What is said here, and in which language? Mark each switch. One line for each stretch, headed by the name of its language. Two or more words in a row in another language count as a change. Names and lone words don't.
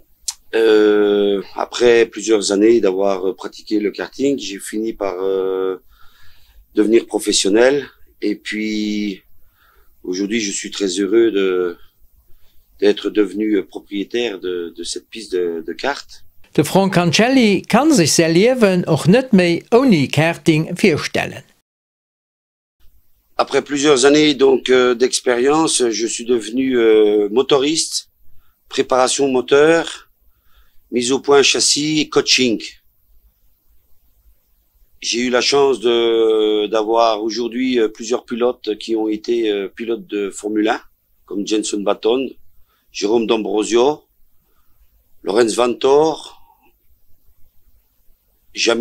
French: Après plusieurs années d'avoir pratiqué le karting, j'ai fini par devenir professionnel et puis aujourd'hui je suis très heureux d'être devenu propriétaire de cette piste de kart.
German: De Frank Cancelli kann sich sein Leben auch nicht mehr ohne Karting vorstellen.
French: Après plusieurs années donc d'expérience, je suis devenu motoriste, préparation moteur, mise au point châssis et coaching. J'ai eu la chance d'avoir aujourd'hui plusieurs pilotes qui ont été pilotes de Formule 1, comme Jenson Button, Jérôme D'Ambrosio, Lorenz Vanthoor, Jaminet.